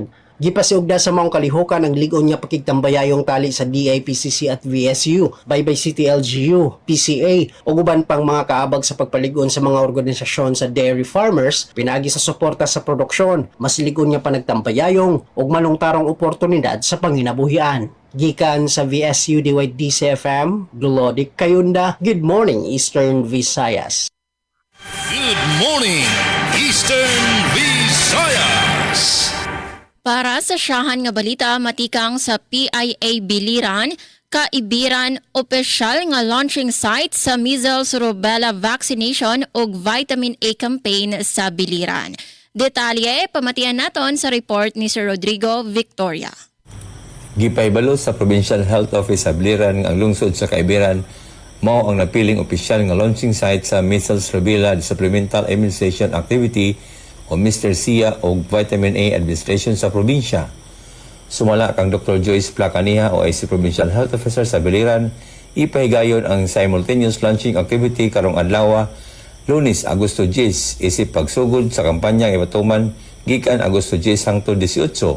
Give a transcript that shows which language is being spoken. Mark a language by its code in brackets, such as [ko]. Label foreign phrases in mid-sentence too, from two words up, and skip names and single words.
[ceb] Gipasiugda sa maong kalihukan ang ligon nga pakigtambayayong tali sa DIPCC at VSU, Baybay City LGU, PCA o guban pang mga kaabag sa pagpaligon sa mga organisasyon sa [en] dairy farmers [ceb] pinagi sa suporta sa produksyon, mas ligon nga panagtambayayong ug manungtarong oportunidad sa panginabuhian. Gikan sa VSU DYDCFM, Glodic Kayunda, [en] Good Morning Eastern Visayas. Good morning, Eastern Visayas. [ceb] Para sa siyahan nga balita, matikang sa PIA Biliran, kaibiran opisyal nga [en] launching site [ceb] sa [en] measles rubella vaccination [ceb] ug [en] vitamin A campaign [ceb] sa Biliran. Detalye, pamatian naton sa report ni Sir Rodrigo Victoria. Gipaybalo sa Provincial Health Office sa Biliran ang lungsod sa Kaibiran, mao ang napiling opisyal nga [en] launching site [ceb] sa [en] measles rubella supplemental immunization activity [ceb] o Mr. SIA o [en] Vitamin A Administration [ceb] sa probinsya. Sumala kang Dr. Joyce Placaniha o [en] IC Provincial Health Officer [ceb] sa Biliran, ipahigayon ang [en] simultaneous launching activity [ceb] karong adlaw, Lunes, Agosto 10, isip pagsugod sa kampanyang ibatuman gikan Agosto 10 hangtod 18.